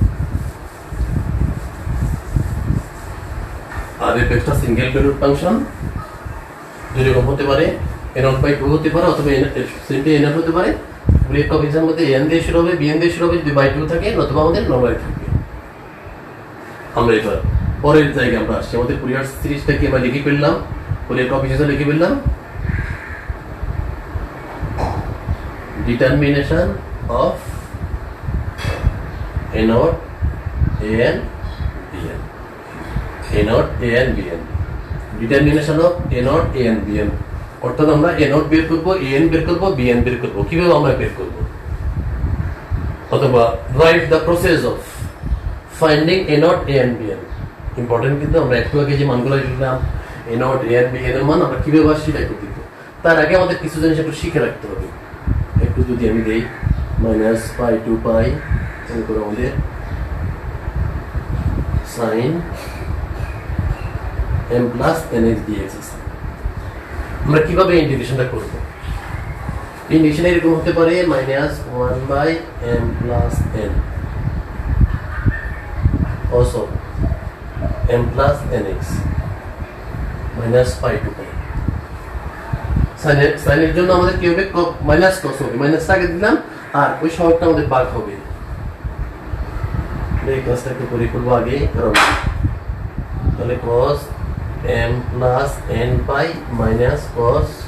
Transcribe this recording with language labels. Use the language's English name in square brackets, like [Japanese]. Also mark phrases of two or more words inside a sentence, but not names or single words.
[Bangla] আর এই একটা [English] single valued function [Bangla] যেরকম হতে পারে [English] a naught by 2 [Bangla] হতে পারে অথবা সিম্পলি n হতে পারে [English] Fourier coefficient [Bangla] মধ্যে n দিয়ে শুরু হবে bn দিয়ে শুরু হবে যদি [English] by 2 [Bangla] থাকে অথবা আমাদের নরমাল থাকবে আমরা এবার পরের জায়গায় আমরা আসছি আমাদের ফুরিয়ার সিরিজটাকে আমরা লিখে ফেললাম [English] Fourier coefficient [Bangla] লিখে ফেললাম [English] determination of a naught an bn a naught an bn determination of a naught an bn [Bangla] অর্থাৎ আমরা [English] a naught [Bangla] বের করব [English] an [Bangla] বের করব [English] bn [Bangla] বের করব কিভাবে আমরা বের করব অথবা [English] write the process of finding a naught an bn [Bangla] ইম্পর্টেন্ট কিন্তু আমরা একটু আগে যে মানগুলো লিখলাম [English] a naught an bn [Bangla] এর মান আমরা কিভাবে সেটা করতে দিব তার আগে আমাদের কিছু জিনিস একটু শিখে রাখতে হবে একটু যদি আমি দেই [English] minus pi to pi [Bangla] এরপর আমাদের [English] sin m plus nx dx [Bangla] আছে আমরা কিভাবে ইন্টিগ্রেশনটা করব ইন্টিগ্রেশন এরকম হতে পারে [English] minus 1 by m plus n also m plus nx minus pi to pi [Bangla] সাইনের জন্য আমাদের কি হবে মাইনাস cos হবে মাইনাস আগে দিলাম আর ওই সহগটা আমাদের ভাগ হবে এই কাজটা একটু করে করব আগে কারণ তাহলে [English] cos m plus n pi minus cos